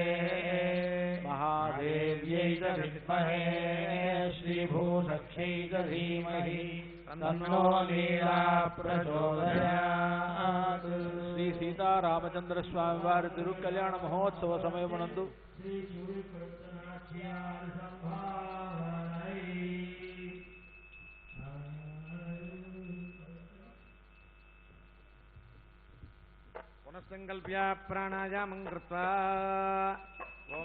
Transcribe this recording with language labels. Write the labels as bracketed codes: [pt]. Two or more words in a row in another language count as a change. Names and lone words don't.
[sa] महादेव्यै च विद्महे श्रीभूसख्यै च धीमहि तन्नो लीला प्रचोदयात्। [te] శ్రీ సీతారామచంద్ర స్వామి వారి తిరుకల్యాణ మహోత్సవ సమయమునందు [sa] పునఃసంకల్ప్య ప్రాణాయామం కృత్వా ఓం